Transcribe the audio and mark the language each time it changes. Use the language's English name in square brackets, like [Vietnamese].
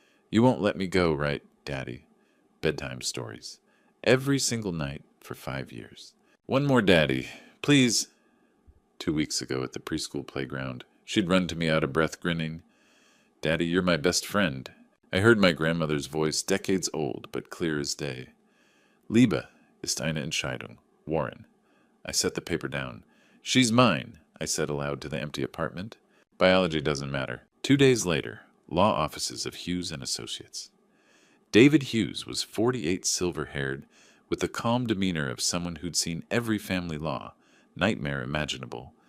[English] You won't let me go, right, Daddy? Bedtime stories. Every single night for 5 years. One more, Daddy, please. 2 weeks ago at the preschool playground, she'd run to me out of breath, grinning. Daddy, you're my best friend. I heard my grandmother's voice, decades old, but clear as day. [German] Liebe ist eine Entscheidung. [English] Warren. I set the paper down. She's mine, I said aloud to the empty apartment. Biology doesn't matter. 2 days later, law offices of Hughes and Associates. David Hughes was 48, silver-haired, with the calm demeanor of someone who'd seen every family law, nightmare imaginable.